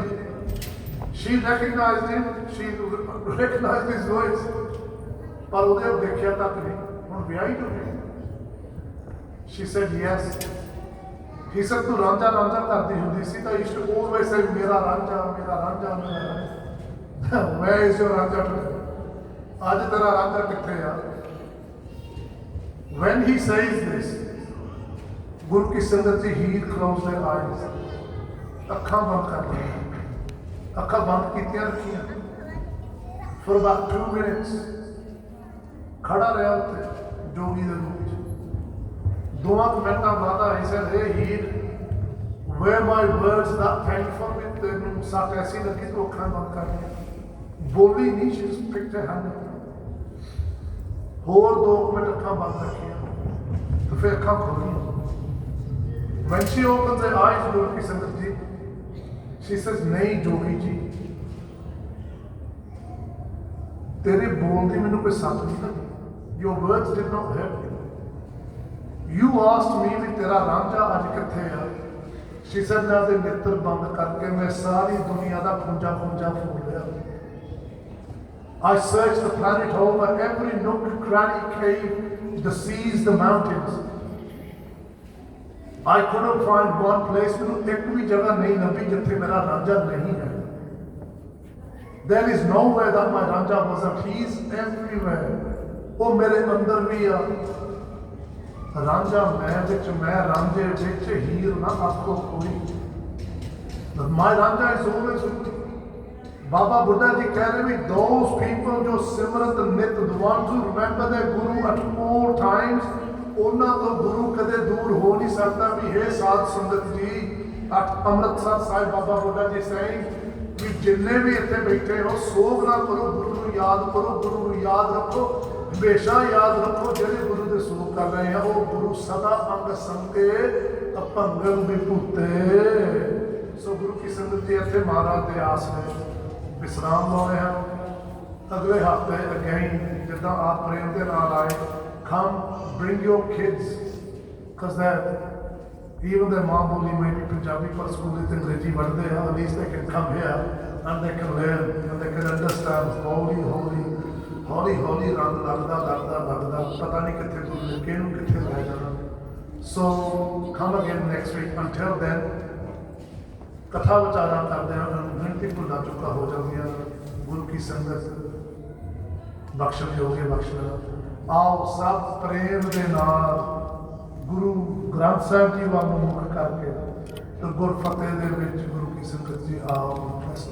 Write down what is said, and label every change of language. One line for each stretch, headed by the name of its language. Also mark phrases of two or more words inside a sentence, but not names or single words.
English: She recognized him, she recognized his voice,
Punjabi: ਪਰ ਉਹਦੇ ਦੇਖਿਆ ਤੱਕ ਨਹੀਂ. ਹੁਣ ਵਿਆਹੀ ਹੋ ਗਈ.
English: She said yes. He said
Punjabi: ਤੂੰ ਰਾਂਝਾ ਕਰਦੀ ਹੁੰਦੀ ਸੀ ਤਾਂ
English: used to always say
Punjabi: ਮੇਰਾ ਰਾਂਝਾ.
English: Where is your ਰਾਂਝਾ today?
Punjabi: ਅੱਜ ਤੇਰਾ ਰਾਂਝਾ ਕਿੱਥੇ ਆ?
English: When he says this,
Punjabi: ਗੁਰੂ ਕੀ ਸੰਗਤ ਜੀ
English: Heer closed their eyes.
Punjabi: ਅੱਖਾਂ ਬੰਦ ਕਰ ਲਈਆਂ. ਅੱਖਾਂ ਬੰਦ ਕੀਤੀਆਂ ਰੱਖੀਆਂ.
English: For about 2 minutes
Punjabi: ਖੜਾ ਰਿਹਾ ਉੱਥੇ ਜੋਗੀ ਦੇ ਰੂਪ ਵਿੱਚ. 2 ਮਿੰਟਾਂ ਬਾਅਦ
English: he said, hey Heer, were my words that painful?
Punjabi: ਤੈਨੂੰ ਸੱਟ ਐਸੀ ਲੱਗੀ ਤੂੰ ਅੱਖਾਂ ਬੰਦ ਕਰ ਲਈਆਂ. ਬੋਲੀ ਨਹੀਂ.
English: she just picked her hand up.
Punjabi: ਹੋਰ 2 ਮਿੰਟ ਅੱਖਾਂ ਬੰਦ ਰੱਖੀਆਂ ਤੇ ਫਿਰ ਅੱਖਾਂ ਖੋਲ੍ਹੀਆਂ.
English: When she opened her eyes,
Punjabi: ਗੁਰੂ ਕੀ ਸੰਗਤ ਜੀ,
English: she says,
Punjabi: ਨਹੀਂ ਜੋਗੀ ਜੀ, ਤੇਰੇ ਬੋਲ ਦੀ ਮੈਨੂੰ ਕੋਈ ਸੱਟ ਨਹੀਂ ਲੱਗੀ.
English: Your words did not hurt me. You asked me
Punjabi: ਵੀ ਤੇਰਾ ਰਾਂਝਾ ਅੱਜ ਕਿੱਥੇ ਆ.
English: She said,
Punjabi: ਮੈਂ ਉਹਦੇ ਨੇਤਰ ਬੰਦ ਕਰਕੇ ਮੈਂ ਸਾਰੀ ਦੁਨੀਆ ਦਾ ਖੁੰਝਾ ਫੋੜ ਲਿਆ.
English: I searched the planet over, every nook, cranny, cave, the seas, the mountains. I couldn't find one place.
Punjabi: ਮੈਨੂੰ ਇੱਕ ਵੀ ਜਗ੍ਹਾ ਨਹੀਂ ਲੱਭੀ ਜਿੱਥੇ ਮੇਰਾ ਰਾਂਝਾ ਨਹੀਂ ਹੈ.
English: There is nowhere that my Ranja wasn't. He is everywhere.
Punjabi: ਉਹ ਮੇਰੇ ਅੰਦਰ ਵੀ ਆ. ਰਾਂਝਾ ਮੈਂ ਵਿੱਚ ਮੈਂ ਰਾਂਝੇ ਵਿੱਚ ਹੀਰ ਨਾ ਆਖੋ ਕੋਈ।
English: My
Punjabi: ਰਾਂਝਾ
English: is always with me.
Punjabi: ਬਾਬਾ ਬੁੱਢਾ ਜੀ ਕਹਿ ਰਹੇ ਵੀ
English: those people
Punjabi: ਜੋ ਸਿਮਰਤ ਨਿਤ,
English: the ones who remember their guru at all times,
Punjabi: ਉਹਨਾਂ ਤੋਂ ਗੁਰੂ ਕਦੇ ਦੂਰ ਹੋ ਨਹੀਂ ਸਕਦਾ। ਵੀ ਹੇ ਸਾਧ ਸੰਗਤ ਜੀ, ਅੰਮ੍ਰਿਤਸਰ ਸਾਹਿਬ ਬਾਬਾ ਬੁੱਢਾ ਜੀ saying ਵੀ ਜਿੰਨੇ ਵੀ ਇੱਥੇ ਬੈਠੇ ਹੋ, ਸੋਗ ਨਾ ਕਰੋ, ਗੁਰੂ ਨੂੰ ਯਾਦ ਕਰੋ, ਗੁਰੂ ਨੂੰ ਯਾਦ ਰੱਖੋ, ਹਮੇਸ਼ਾ ਯਾਦ ਰੱਖੋ ਜਿਹੜੇ ਗੁਰੂ ਦੇ ਸੋਗ ਕਰ ਰਹੇ ਆ ਉਹ ਗੁਰੂ ਸਦਾ ਅੰਗ ਸੰਕੇ ਅਪੰਗਲ ਵਿਭੂਤੇ। ਸੋ ਗੁਰੂ ਕੀ ਸੰਗਤ ਜੀ ਇੱਥੇ ਮਹਾਰਾਜ ਦੇ ਆਸਰੇ ਵਿਸਰਾਮ ਲਾਉਣੇ ਹਨ। ਅਗਲੇ ਹਫ਼ਤੇ ਅਗੇਨ ਜਿੱਦਾਂ ਆਪ ਪ੍ਰੇਮ ਦੇ ਨਾਲ ਆਏ,
English: come bring your kids, because that even their
Punjabi: ਮਾਂ ਬੋਲੀ
English: may be Punjabi,
Punjabi: ਪਰ ਸਕੂਲ ਵਿੱਚ ਅੰਗਰੇਜ਼ੀ ਪੜ੍ਹਦੇ ਆ,
English: at least they can come here and they can learn and they can understand।
Punjabi: ਹੌਲੀ ਹੌਲੀ ਰੰਗ ਲੱਗਦਾ ਪਤਾ ਨਹੀਂ ਕਿੱਥੇ ਗੁਰੂ ਕਿਹਨੂੰ ਕਿੱਥੇ ਲੈ ਜਾਣਾ। ਸੋ
English: come again next week, until then
Punjabi: ਕਥਾ ਵਿਚਾਰਾਂ ਕਰਦੇ ਹਨ, ਗਿਣਤੀ ਭੁੱਲਾਂ ਚੁੱਕਾ ਹੋ ਜਾਂਦੀਆਂ। ਗੁਰੂ ਕੀ ਸੰਗਤ ਬਖਸ਼ਣ ਜੋਗੇ ਬਖਸ਼ਣਾ। ਆਓ ਸਭ ਪ੍ਰੇਮ ਦੇ ਨਾਲ ਗੁਰੂ ਗ੍ਰੰਥ ਸਾਹਿਬ ਜੀ ਵੱਲ ਨੂੰ ਮੁੱਖ ਕਰਕੇ ਤੇ ਗੁਰਫਤਿਹ ਦੇ ਵਿੱਚ ਗੁਰੂ ਕੀ ਸੰਗਤ ਜੀ ਆਓ ਗੁਰਫਤਿਹ।